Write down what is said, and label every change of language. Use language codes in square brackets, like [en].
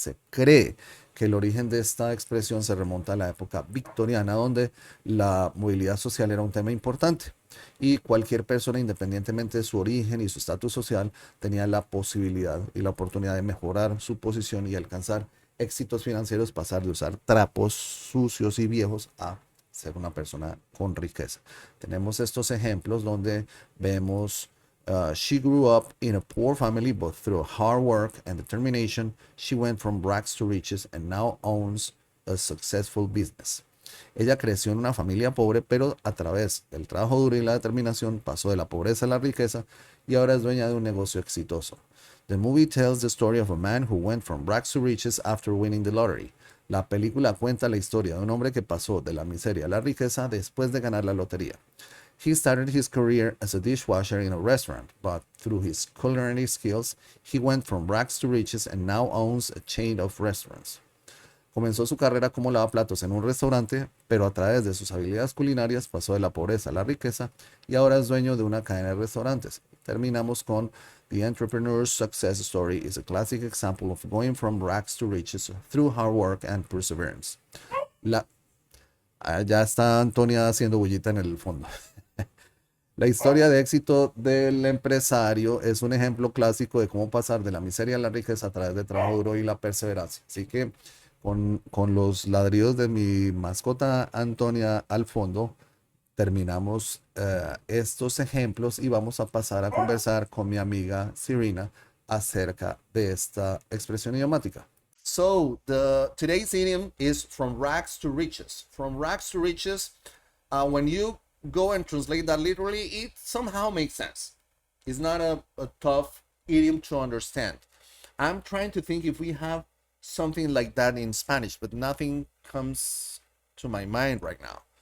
[es] Se cree que el origen de esta expresión se remonta a la época victoriana, donde la movilidad social era un tema importante y cualquier persona, independientemente de su origen y su estatus social, tenía la posibilidad y la oportunidad de mejorar su posición y alcanzar éxitos financieros, pasar de usar trapos sucios y viejos a ser una persona con riqueza. Tenemos estos ejemplos donde vemos [en] she grew up in a poor family, but through hard work and determination, she went from rags to riches and now owns a successful business. [es] Ella creció en una familia pobre, pero a través del trabajo duro y la determinación pasó de la pobreza a la riqueza y ahora es dueña de un negocio exitoso. [en] The movie tells the story of a man who went from rags to riches after winning the lottery. [es] La película cuenta la historia de un hombre que pasó de la miseria a la riqueza después de ganar la lotería. [en] He started his career as a dishwasher in a restaurant, but through his culinary skills, he went from rags to riches and now owns a chain of restaurants. [es] Comenzó su carrera como lavaplatos en un restaurante, pero a través de sus habilidades culinarias pasó de la pobreza a la riqueza y ahora es dueño de una cadena de restaurantes. Terminamos con [en] The entrepreneur's success story is a classic example of going from rags to riches through hard work and perseverance. [es] Ya está Antonia haciendo bullita en el fondo. La historia de éxito del empresario es un ejemplo clásico de cómo pasar de la miseria a la riqueza a través del trabajo duro y la perseverancia. Así que, con los ladridos de mi mascota Antonia al fondo, terminamos estos ejemplos y vamos a pasar a conversar con mi amiga Syrena acerca de esta expresión idiomática. [en] So, today's idiom is from rags to riches. From rags to riches, when you go and translate that literally, it somehow makes sense. It's not a tough idiom to understand. I'm trying to think if we have something like that in Spanish, but nothing comes to my mind right now.